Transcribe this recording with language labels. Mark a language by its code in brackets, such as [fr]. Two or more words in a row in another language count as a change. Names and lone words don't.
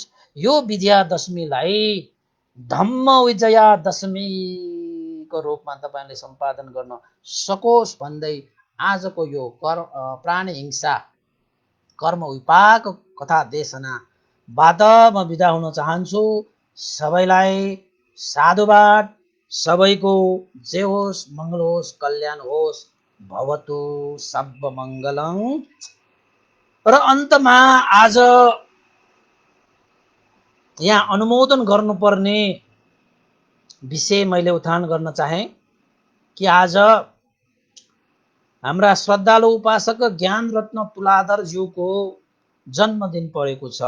[ne] यो विजयादशमीलाई धम्म विजयादशमीको रूपमा तपाईँले सम्पादन गर्न सकोस् भन्दै आजको यो प्राणी हिंसा कर्म विपाक कथा देशनाबाट म बिदा हुन चाहन्छु। सबैलाई साधुवाद। सबैको जय होस्, मङ्गल होस्, कल्याण होस्। [sa] भवतु सब मङ्गलम्। [ne] र अन्तमा आज यहाँ अनुमोदन गर्नुपर्ने विषय मैले उठान गर्न चाहे कि आज हाम्रा श्रद्धालु उपासक ज्ञान रत्न तुलाधर ज्यूको जन्मदिन परेको छ।